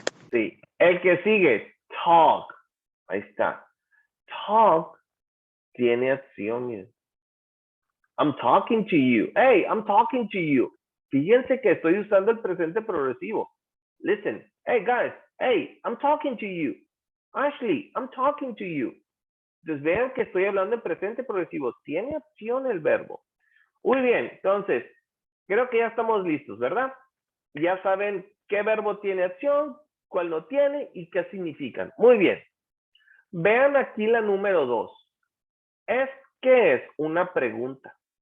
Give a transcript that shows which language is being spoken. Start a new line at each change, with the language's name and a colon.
Spanish: Sí. El que sigue, talk. Ahí está. Talk tiene acción, miren.
English: I'm talking to you. Hey, I'm talking to you.
Spanish: Fíjense que estoy usando el presente progresivo.
English: Listen. Hey, guys. Hey, I'm talking to you. Ashley, I'm talking to you.
Spanish: Entonces vean que estoy hablando en presente progresivo. Tiene acción el verbo. Muy bien. Entonces, creo que ya estamos listos, ¿verdad? Ya saben qué verbo tiene acción, cuál no tiene y qué significan. Muy bien. Vean aquí la número 2. ¿Qué es una pregunta?